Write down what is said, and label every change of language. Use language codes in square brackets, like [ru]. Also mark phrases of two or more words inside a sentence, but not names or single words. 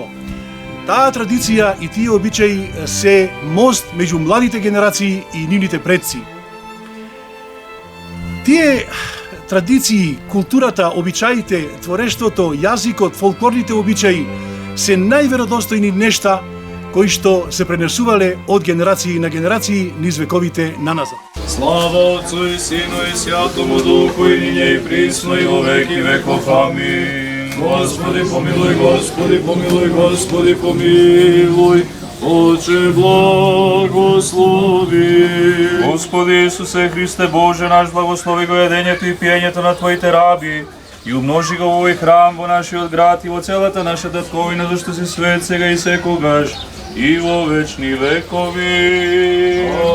[mk] Таа традиција и тие обичаи се мост меѓу младите генерации и нивните предци. Тие традиции, културата, обичаите, творештвото, јазикот, фолклорните обичаи се најверодостојни нешта кои што се пренесувале од генерации на генерации низ вековите наназад. [cu] Слава Отцу и Сину и Святому Духу и ниње и присно и во веки веков. Амин. Господи помилуј, Господи помилуј, Господи помилуј. Отче благослови. [mk] Господи Исусе Христе Боже наш, благослови го јадењето и пиењето на Твоите раби и умножи го во овој храм, во нашиот град и во целата наша татковина, зашто си свет сега и секогаш и во вечни векови.